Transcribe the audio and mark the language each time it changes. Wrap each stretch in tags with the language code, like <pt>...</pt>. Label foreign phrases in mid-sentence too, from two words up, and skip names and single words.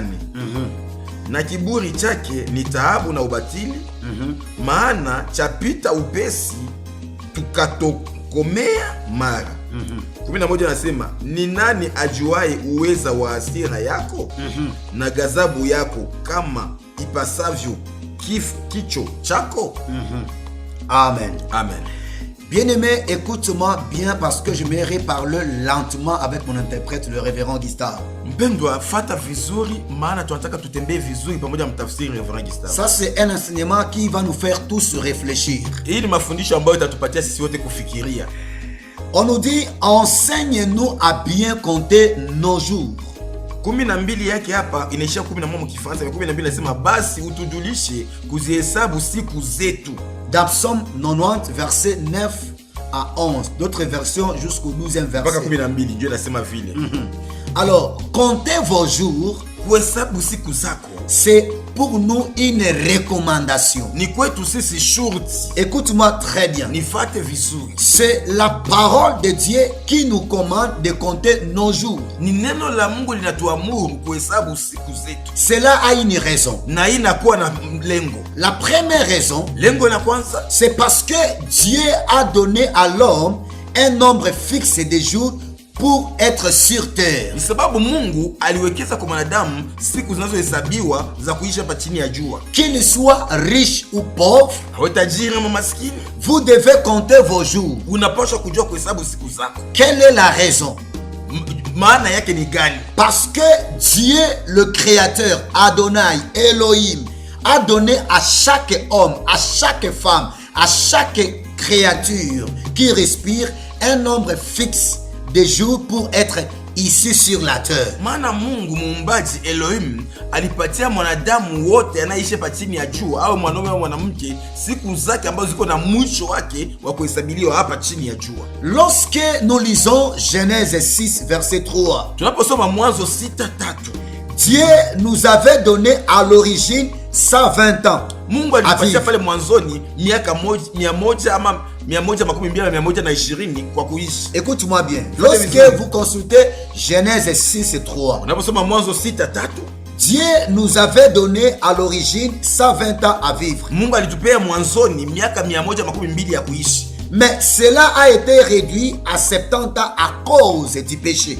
<sw>Na kiburi chake ni taabu na ubatili, maana chapita upesi tukatokomea mara. 11 anasema ni nani ajuaye uweza wa hasira yako na ghadhabu yako kama ipasavyo kicho chako? Amen. Amen.</sw> <fr>Bien-aimé, écoute-moi bien parce que je m'aimerais parler lentement avec mon interprète, le révérend Gustave.</fr> <sw>Mpendwa, fata vizuri maana tunataka tutembee vizuri pamoja na mtafsiri Reverend Gustave.</sw> <fr>Ça, c'est un enseignement qui va nous faire tous réfléchir.</fr> <sw>Hii ni mafundisho ambayo itatupatia sisi wote kufikiria.</sw> <fr>On nous dit, enseigne-nous à bien compter nos jours.</fr> <sw>12 yake hapa inaishia 11 Kifaransa. 12 inasema basi utujulishe kuzihesabu siku zetu.</sw> <fr>Dans Psaume 90, verset 9 à 11. D'autres versions jusqu'au 12e</fr> <sw>Mpaka</sw> <fr>verset.</fr> <sw>12 Dieu anasema vile.</sw> <fr>Alors, comptez vos jours,</fr> <sw>Kuhesabu siku zako</sw> <fr>c'est pour nous une recommandation.</fr> <sw>ni kwetu sisi shurti.</sw> <fr>Écoute-moi très bien.</fr> <sw>Nifate vizuri.</sw> <fr>C'est la parole de Dieu qui nous commande de compter nos jours.</fr> <sw>Ni neno la Mungu linatuamuru kuhesabu siku zetu.</sw> <fr>Cela a une raison.</fr> <sw>Na hii inakuwa na lengo.</sw> <fr>La première raison,</fr> <sw>Lengo la kwanza</sw> <fr>c'est parce que Dieu a donné à l'homme un nombre fixe de jours pour être sur terre.</fr> <sw>ni sababu Mungu aliwekeza kwa mwanadamu siku zinazohesabiwa za kuishi hapa chini ya jua.</sw> <fr>Qu'il soit riche ou pauvre,</fr> <sw>Awe tajiri ama maskini,</sw> <fr>vous devez compter vos jours.</fr> <sw>unapaswa kujua kuhesabu siku zako.</sw> <fr>Quelle est la raison?</fr> <sw>Maana yake ni gani?</sw> <fr>Parce que Dieu, le Créateur, Adonai, Elohim, a donné à chaque homme, à chaque femme, à chaque créature qui respire un nombre fixe de jours pour être ici sur la terre.</fr> <sw>Maana Mungu muumbaji Elohim alipatia mwanadamu wote anaishi hapa chini ya jua, au mwanaume au mwanamke, siku zake ambazo ziko na mwisho wake wa kuhesabiliwa hapa chini ya jua.</sw> <fr>Lorsque nous lisons Genèse 6 verset 3,</fr> <sw>Tunaposoma Mwanzo 6:3,</sw> <fr>Dieu nous avait donné à l'origine 120 ans. Mungu alitupatia pale mwanzoni miaka 100 ama 120 na 120 kwa kuishi. Écoute-moi bien. Lorsque vous consultez Genèse 6:3,</fr> <sw>unaposoma Mwanzo 6:3,</sw> <fr>Dieu nous avait donné à l'origine 120 ans à vivre.</fr> <sw>Mungu alitupea mwanzoni miaka 120 ya kuishi.</sw> <fr>Mais cela a été réduit à 70 ans à cause du péché.</fr>